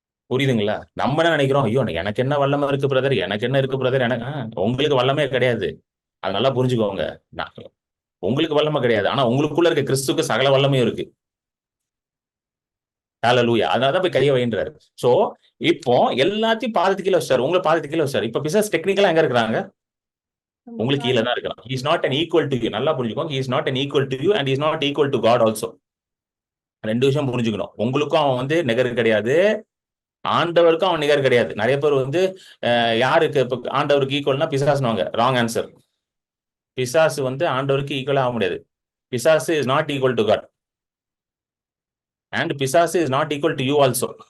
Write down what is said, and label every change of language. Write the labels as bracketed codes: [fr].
[ta] புரியுதுங்களா? நம்ம என்ன நினைக்கிறோம், ஐயோ எனக்கு என்ன வல்லமை இருக்கு பிரதர், எனக்கு என்ன இருக்கு பிரதர், எனக்கு உங்களுக்கு வல்லமே கிடையாது. அது நல்லா புரிஞ்சுக்கோங்க. உங்களுக்கு வல்லமை கிடையாது, ஆனா உங்களுக்குள்ள இருக்க கிறிஸ்துக்கு சகல வல்லமையும் இருக்கு. ஹல்லேலூயா. அதனாலதான் போய் கையை வைன்றாரு. சோ இப்போ எல்லாத்தையும் பாதத்துக்கு கீழே வச்சாரு, உங்களை பாதத்துக்கு கீழே வச்சாரு. இப்ப பிசாசு டெக்னிக்கலா எங்க இருக்கிறாங்க? உங்களுக்கு கீழே தான் இருக்கிறான். [en] He is not an equal to you. [ta] நல்லா புரிஞ்சுக்கோங்க. [en] He is not an equal to you and he is not equal to God also. [ta] 2 விஷயம் புரிஞ்சுக்கணும். உங்களுக்கும் அவன் வந்து நிகர் கிடையாது, ஆண்டவருக்கும் அவன் நிகர் கிடையாது. நிறைய பேர் வந்து யாருக்கு இப்ப ஆண்டவருக்கு ஈக்குவல்னா பிசாசுனுவாங்க. Wrong answer. பிசாசு வந்து ஆண்டவருக்கு ஈக்குவலா ஆக முடியாது. [en] பிசாசு is not equal to God and பிசாசு is not equal to you also.